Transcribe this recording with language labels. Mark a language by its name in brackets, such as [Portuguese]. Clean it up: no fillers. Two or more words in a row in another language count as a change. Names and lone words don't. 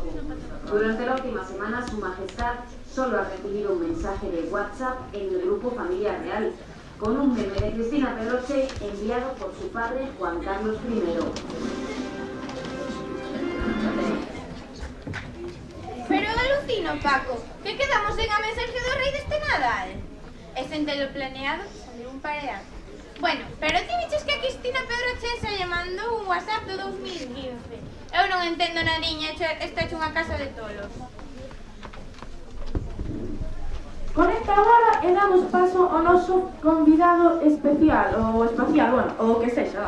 [Spanish] Durante la última semana, Su Majestad solo ha recibido un mensaje de WhatsApp en el grupo Familia Real, con un meme de Cristina Pedroche enviado por su padre Juan Carlos I. Pero alucino, [Galician] Paco, que quedamos en a mensaje do rei deste Nadal. E sen telo planeado, saliu un pareado. Bueno, pero ti dices que a Cristina Pedroche se lle mandou un WhatsApp do 2015. Eu non entendo nadiña, está hecho unha casa de tolos. Conecta agora e damos paso ao noso convidado especial, ou espacial, bueno, o que sexa.